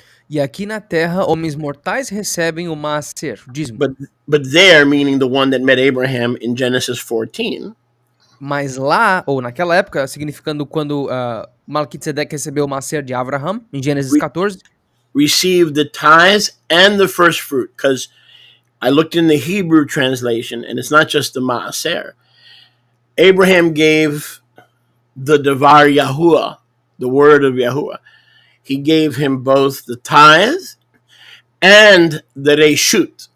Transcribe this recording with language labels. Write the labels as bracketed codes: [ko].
[pt] E aqui na terra, homens mortais recebem o maaser, o dízimo. [en] But there, meaning the one that met Abraham in Genesis 14. [pt] Mas lá, ou naquela época, significando quando Melquisedeque recebeu o maaser de Abraham, em Gênesis 14. [en] Received the tithes and the first fruit, because I looked in the Hebrew translation, and it's not just the maaser. Abraham gave the Devar Yahuwah, the word of Yahuwah. He gave him both the tithes and the reshut.